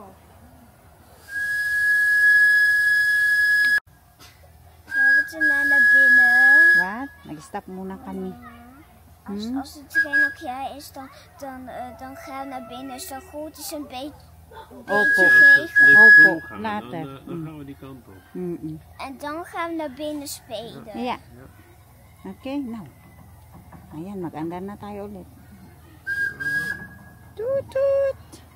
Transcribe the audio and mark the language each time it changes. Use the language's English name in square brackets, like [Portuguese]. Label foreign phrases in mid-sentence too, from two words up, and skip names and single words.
[Dutch] We moeten naar binnen. [English] What? [Filipino] Nag-stop muna kami. [Dutch] Als het geen oké is, dan gaan we naar binnen. Is dat goed? Is een beetje [Filipino] Opo. [Dutch] Als het licht [Filipino] Opo, [Dutch] groen gaan, [English] later. [Dutch] dan gaan we die kant op. En dan gaan we naar binnen spelen. [English] Yeah. Okay, now. [Filipino] Ayan, mag-andar na tayo ulit. Toot toot.